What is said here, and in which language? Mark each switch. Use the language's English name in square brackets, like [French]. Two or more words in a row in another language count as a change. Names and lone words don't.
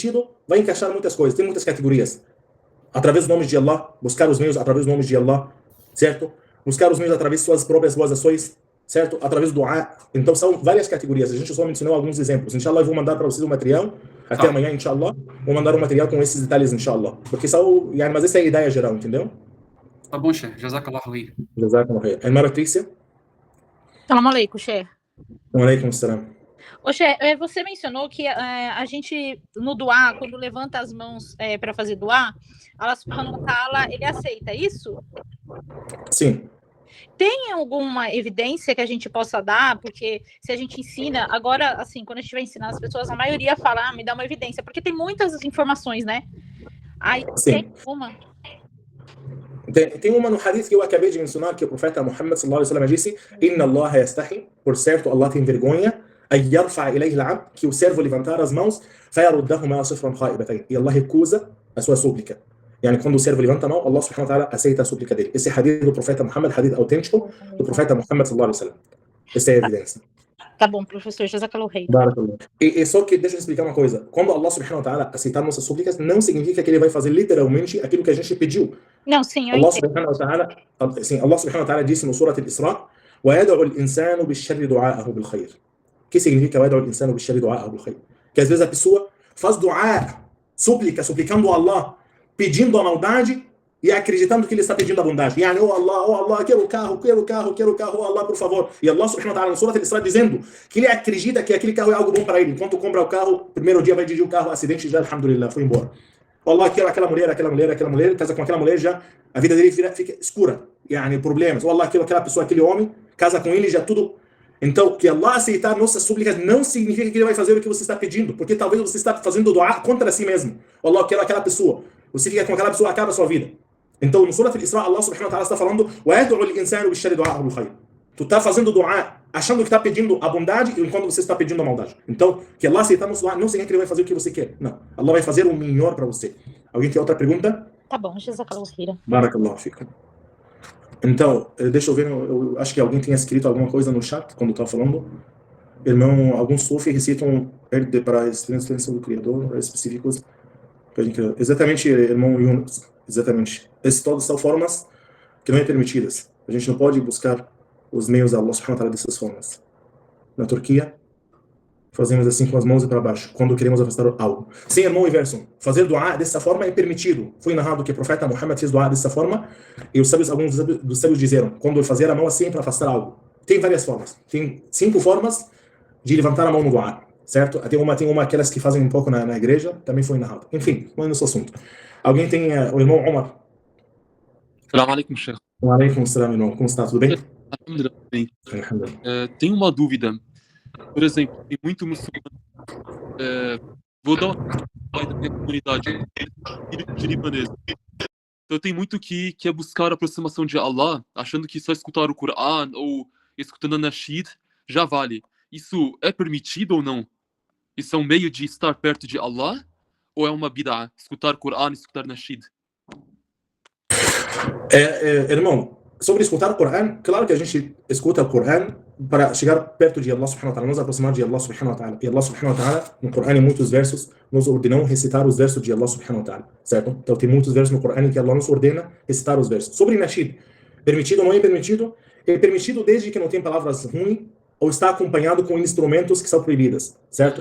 [Portuguese] Esse permitido vai encaixar muitas coisas, tem muitas categorias. através dos nomes de Allah, buscar os meios através dos nomes de Allah, certo? Buscar os meios através de suas próprias boas ações, certo? Através do dua. Então são várias categorias, a gente só mencionou alguns exemplos. Inshallah, eu vou mandar para vocês o material, até amanhã, inshallah, vou mandar um material com esses detalhes, inshallah. Porque são, mas essa é a ideia geral, entendeu? Tá bom, [Arabic] شيخ. جزاك الله خيرا. جزاك الله خيرا. [Portuguese] Irmã Patrícia? [Arabic] سلام عليكم، شيخ. وعليكم السلام. [Portuguese] Ô, Sheikh, você mencionou que a gente, no duá, quando levanta as mãos para fazer duá, [Arabic] الله سبحانه وتعالى, [Portuguese] ele aceita isso? Sim. Tem alguma evidência que a gente possa dar? Porque se a gente ensina, agora, assim, quando a gente vai ensinar as pessoas, a maioria fala, me dá uma evidência, porque tem muitas informações, né? Aí tem uma. Tem uma no hadith que eu acabei de mencionar, que o profeta Muhammad [Arabic] صلى الله عليه وسلم [Portuguese] disse: [Arabic] إن الله يستحيي, [Portuguese] por certo, Allah tem vergonha, [Arabic] أن يرفع إليه العبد, [Portuguese] que o servo levantar as mãos, [Arabic] فيردهما صفرا خائبتين, [Portuguese] e Allah recusa a sua súplica. Yani, quando o servo levanta a mão, [Arabic] الله سبحانه وتعالى [Portuguese] aceita a súplica dele. Esse hadith do profeta Muhammad, hadith autêntico do profeta Muhammad [Arabic] صلى الله عليه وسلم. [Portuguese] Essa é a evidência. Tá bom, professor, [Arabic] جزاك الله خيرا. [Portuguese] E só que deixa eu explicar uma coisa. Quando [Arabic] الله سبحانه وتعالى [Portuguese] aceitar nossas súplicas, não significa que ele vai fazer literalmente aquilo que a gente pediu. Não, sim, eu Allah entendo. [Arabic] سبحانه وتعالى [Portuguese] disse no Surah Al-Isra: [Arabic] وَيَدْعُ الْإِنسَانُ بِالشَّرِّ دُعَاءَهُ بِالْخَيْرِ. [Portuguese] O que significa [Arabic] وَيَدْعُ الْإِنسَانُ بِالشَّرِّ دُعَاءَهُ بِالْخَيْرِ? [Portuguese] Que às vezes a pessoa faz du'a, suplicando a Allah, pedindo a maldade e acreditando que ele está pedindo a bondade. Yani, oh Allah, quero o carro, oh Allah, por favor. E [Arabic] الله سبحانه وتعالى [Portuguese] no Surah Al-Isra dizendo que ele acredita que aquele carro é algo bom para ele. Enquanto compra o carro, primeiro dia vai dirigir o carro, acidente, já, alhamdulillah, foi embora. Oh Allah, quero aquela mulher, casa com aquela mulher, já a vida dele fica escura. Yani, problemas. Oh Allah, quero aquela pessoa, aquele homem, casa com ele, já tudo. Então, que Allah aceitar nossas súplicas não significa que ele vai fazer o que você está pedindo, porque talvez você está fazendo doar contra si mesmo. Oh Allah, quero aquela pessoa. Você fica com aquela pessoa, acaba a sua vida. Então, no Surah Al-Isra, [Arabic] الله سبحانه وتعالى [Portuguese] está falando: [Arabic] وَيَدْعُ الْإِنسَانُ بِالشَّرِّ دُعَاءَهُ بِالْخَيْرِ. [Portuguese] Tu está fazendo dua, achando que está pedindo a bondade, enquanto você está pedindo a maldade. Então, que Allah aceitar nosso dua não significa que ele vai fazer o que você quer. Não. Allah vai fazer o melhor para você. Alguém tem outra pergunta? Tá bom, [Arabic] جزاك الله خيرا. بارك الله فيكم. [Portuguese] Então, deixa eu ver, eu acho que alguém tinha escrito alguma coisa no chat quando estava falando. Irmão, alguns sufis recitam para a existência do Criador, específicos. Exatamente, irmão Yunus. Exatamente. Essas todas são formas que não é permitidas. A gente não pode buscar os meios da [Arabic] الله سبحانه وتعالى [Portuguese] dessas formas. Na Turquia, fazemos assim com as mãos e para baixo, quando queremos afastar algo. Sim, irmão Iverson, fazer dua dessa forma é permitido. Foi narrado que o profeta Muhammad fez dua dessa forma, e alguns dos sábios disseram, quando fazer a mão assim para afastar algo. Tem várias formas. Tem 5 formas de levantar a mão no dua, certo? Tem uma aquelas que fazem um pouco na igreja, também foi narrado. Enfim, não é nosso assunto. Alguém tem o irmão Omar? [Arabic] سلام عليكم، شيخ. وعليكم السلام, [Portuguese] irmão. Como está? Tudo bem? Bem. Tenho uma dúvida. Por exemplo, tem muito muçulmano. Vou dar uma da minha comunidade de libanês. Então tem muito que é buscar a aproximação de Allah, achando que só escutar o Coran ou escutando a Nasheed já vale. Isso é permitido ou não? Isso é um meio de estar perto de Allah? Ou é uma bid'ah? Escutar Coran e escutar Nasheed? Irmão, sobre escutar o Coran, claro que a gente escuta o Coran para chegar perto de [Arabic] الله سبحانه وتعالى, [Portuguese] nos aproximar de [Arabic] الله سبحانه وتعالى. E الله سبحانه وتعالى, [Portuguese] no Coran, em muitos versos, nos ordenou recitar os versos de [Arabic] الله سبحانه وتعالى, [Portuguese] certo? Então tem muitos versos no Coran em que Allah nos ordena recitar os versos. Sobre Nasheed, permitido ou não é permitido? É permitido desde que não tenha palavras ruins ou está acompanhado com instrumentos que são proibidas, certo?